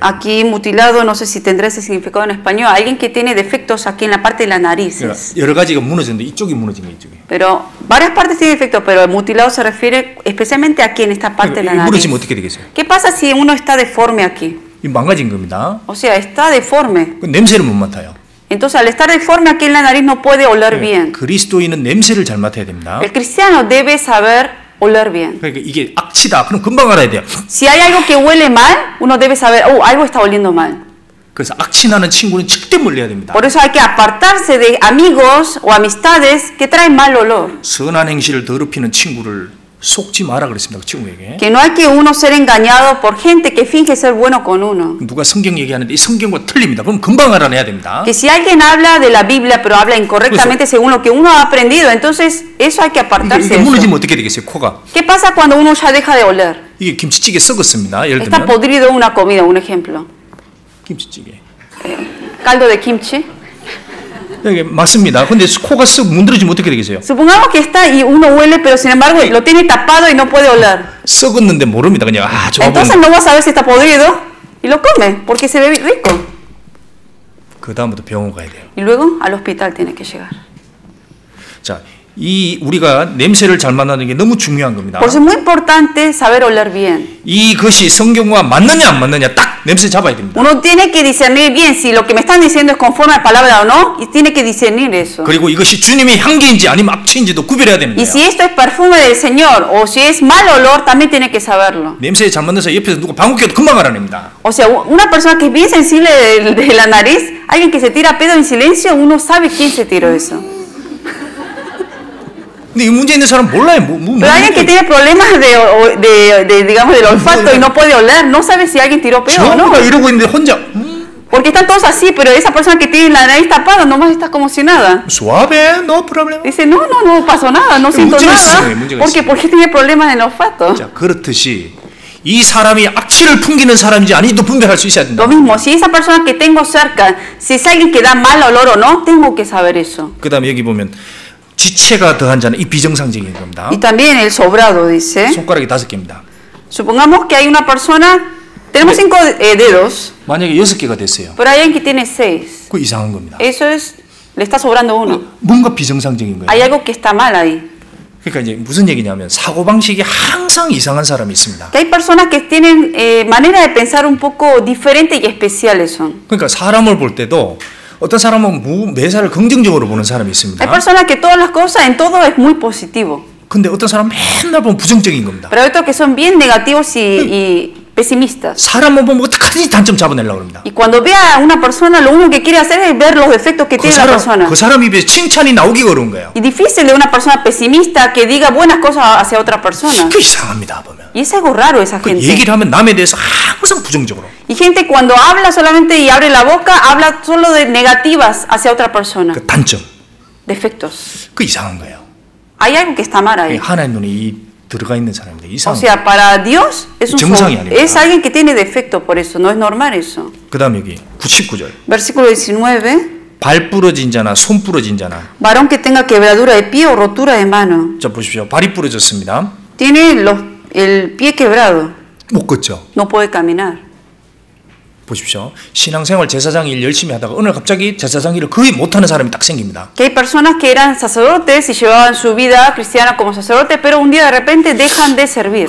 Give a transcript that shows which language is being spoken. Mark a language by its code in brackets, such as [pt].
[es] Aquí mutilado, no sé si tendrá ese significado en español, alguien que tiene defectos aquí en la parte de la nariz. [ko] 그러니까 여러 가지가 무너졌는데 이쪽이 무너진 거 이쪽에. [es] Pero varias partes tienen defectos, pero el mutilado se refiere especialmente aquí en esta parte de la nariz. [ko] 무너지면 어떻게 되겠어요? [es] ¿Qué pasa si uno está deforme aquí? [ko] 이 망가진 겁니다. [es] O sea, está deforme. [ko] 그 냄새를 못 맡아요. [es] Entonces, al estar deforme aquí en la nariz no puede oler bien. [ko] 그리스도인은 냄새를 잘 맡아야 됩니다. [es] El cristiano debe saber oler bien. [ko] 그러니까 이게 악취다. 그럼 금방 알아야 돼요. [es] Si hay algo que huele mal, uno debe saber, oh, algo está oliendo mal. [ko] 그래서 악취 나는 친구는 절대 멀리해야 됩니다. [es] Por eso hay que apartarse de amigos o amistades que traen mal olor. [ko] 선한 행실을 더럽히는 친구를 속지 마라 그랬습니다. 그 친구에게. [es] Que no hay que uno ser engañado por gente que finge ser bueno con uno. [ko] 누가 성경 얘기하는데 이 성경과 틀립니다. 그럼 금방 알아내야 됩니다. [es] Que si alguien habla de la Biblia pero habla incorrectamente según lo que uno ha aprendido, entonces eso hay que apartarse [ko] 이게 [es] de [ko] 무너지면 [es] eso. [ko] 어떻게 되겠어요? 코가. [es] ¿Qué pasa cuando uno ya deja de oler? [ko] 이게 김치찌개 썩었습니다. 예를 [es] Está [ko] 들면 [es] podrido una comida, un ejemplo. [ko] 김치찌개. [es] Caldo de kimchi. [ko] 이게 맞습니다. 근데 코가 썩 문드러지면 어떻게 되겠어요? [es] Supongamos que está y uno huele, pero sin embargo lo tiene tapado y no puede oler. [ko] 썩었는데 모릅니다. 그냥 아 좋아 [es] Entonces [ko] 보이네. [es] no va a saber si está podrido y lo come porque se ve rico. [ko] 그 다음부터 병원 가야 돼요. [es] Y luego al hospital tiene que llegar. [ko] 자, 이 우리가 냄새를 잘 맡는 게 너무 중요한 겁니다. [es] Por eso es muy importante saber oler bien. [ko] 이것이 성경과 맞느냐 안 맞느냐 딱 냄새 잡아야 됩니다. [es] Uno tiene que discernir bien si lo que me están diciendo es conforme a la palabra o no, y tiene que discernir eso. [ko] 그리고 이것이 주님의 향기인지 아니면 악취인지도 구별해야 됩니다. [es] Y si esto es perfume del Señor o si es mal olor, también tiene que saberlo. [ko] 냄새에 잘 맡는서 옆에서 누가 방귀 껴도 금방 알아냅니다. [es] O sea, una persona que es bien sensible de la nariz, alguien que se tira pedo en silencio, uno sabe quién se tiró eso. [ko] 근데 이 문제 있는 사람 몰라요. [es] Pero alguien que tiene problemas digamos, del olfato y no puede oler, no sabe si alguien tiró pedo o no. [ko] 저가 이러고 있는데 혼자 [es] Porque están todos así, pero esa persona que tiene la nariz tapada nomás está como si nada. suave, no problema. Dice, no pasó nada, no siento [ko] 문제가 [es] nada. [ko] 있어요, 문제가 [es] ¿Por qué? [ko] 있어요. [es] Porque tiene problemas en el olfato. [ko] 자, 그렇듯이 이 사람이 악취를 풍기는 사람인지 아닌지도 분별할 수 있어야 된다. [es] Lo mismo, si esa persona que tengo cerca, si es alguien que da mal olor o no, tengo que saber eso. [ko] 그다음에 여기 보면 지체가 더한 자는 이 비정상적인 겁니다. [es] Y también el sobrado dice, [ko] 손가락이 5개입니다. [es] supongamos que hay una persona, tenemos 5 dedos, [ko] 만약에 6개가 됐어요. [es] pero hay alguien que tiene 6. [ko] 그거 이상한 겁니다. [es] Eso es, le está sobrando uno. [ko] 뭔가 비정상적인 거예요. [es] Hay algo que está mal ahí. [ko] 그러니까 이제 무슨 얘기냐면 사고방식이 항상 이상한 사람이 있습니다. [es] Que hay personas que tienen manera de pensar un poco diferente y especiales son. [ko] 그러니까 사람을 볼 때도 어떤 사람은 매사를 긍정적으로 보는 사람이 있습니다. [es] Hay personas que todas las cosas, en todo es muy positivo. [ko] 근데 어떤 사람은 맨날 보면 부정적인 겁니다. [es] Pero hay otros que son bien negativos y pesimistas. [ko] 사람만 보면 어떻게든지 단점 잡아내려고 합니다. [es] Y cuando ve a una persona, lo único que quiere hacer es ver los defectos que tiene la persona. [ko] 그 사람 입에 칭찬이 나오기가 어려운 거예요. [es] Y difícil de una persona pesimista que diga buenas cosas hacia otra persona. [ko] 그 이상합니다 보면. [es] Y es algo raro esa gente. [ko] 얘기를 하면 남에 대해서 항상 부정적으로. [es] Y gente cuando habla solamente y abre la boca, habla solo de negativas hacia otra persona. [ko] 그 단점. [es] Defectos. [ko] 그 이상한 거예요. [es] Hay algo que está mal ahí. [ko] 하나님 눈에 들어가 있는 사람인데 [es] O [ko] 이상한. [es] sea, para Dios es [ko] 정상이 아닙니다. [es] es alguien que tiene defecto, por eso no es normal eso. [ko] 그다음 여기 19절. [es] Versículo 19. [ko] 발 부러진 자나 손 부러진 자나. [es] Varón que tenga quebradura de pie o rotura de mano. [ko] 자 보십시오. 발이 부러졌습니다. [es] Tiene el pie quebrado. [ko] 못 걷죠. [es] No puede caminar. [ko] 보십시오. 신앙생활 제사장 일 열심히 하다가 오늘 갑자기 제사장 일을 거의 못하는 사람이 딱 생깁니다. [es] Que hay personas que eran sacerdotes y llevaban su vida cristiana como sacerdotes, pero un día de repente dejan de servir.